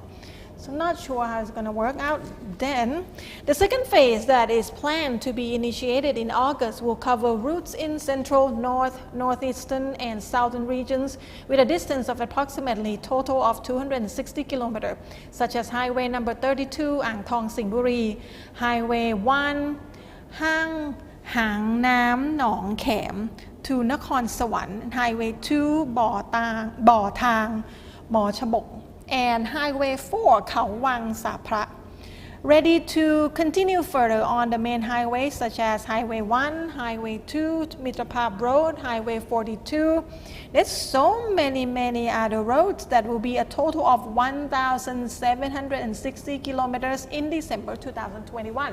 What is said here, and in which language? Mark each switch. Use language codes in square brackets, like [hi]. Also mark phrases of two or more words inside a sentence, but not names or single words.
[en] So not sure how it's going to work out. Then the second phase that is planned to be initiated in August will cover routes in central, north, northeastern, and southern regions with a distance of approximately total of 260 kilometers, such as Highway number 32, Ang Thong Singburi, Highway 1, Hang Nam Nong Khem to Nakhon Sawan, Highway 2, Bo Thang, Mo Chabok, and Highway 4, Khao Wang Sapra. Ready to continue further on the main highways such as Highway 1, Highway 2, Mitraphab Road, Highway 42. There's so many other roads that will be a total of 1,760 kilometers in December 2021.